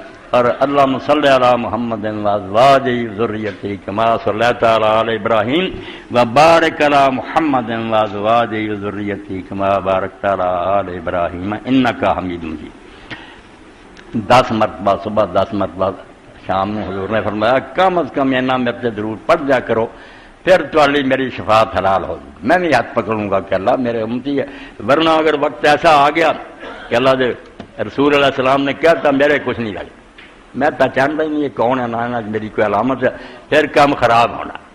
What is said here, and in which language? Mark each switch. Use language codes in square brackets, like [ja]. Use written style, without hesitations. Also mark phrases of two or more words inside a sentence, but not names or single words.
[ar] اور اللہم صلی علی محمد و ازواج و ذریت کما صلیت علی ابراہیم وبارک علی محمد و ازواج و ذریت کما بارکت علی ابراہیم انک حمید مجید۔ [ur] 10 مرتبہ صبح 10 مرتبہ شام میں حضور نے فرمایا کم از کم اینا میرے سے ضرور پڑھ جا کرو پھر تواڈی میری شفاعت حلال ہوگی، میں بھی ہاتھ پکڑوں گا کہ اللہ میرے امتی ہے، ورنہ اگر وقت ایسا آ گیا کہ [pa] اللہ دے رسول [ur] علیہ السلام نے کہا تھا میرے کچھ نہیں لگے، میں پہچانتا ہی نہیں یہ کون ہے نہ میری کوئی علامت ہے، پھر کام خراب ہونا۔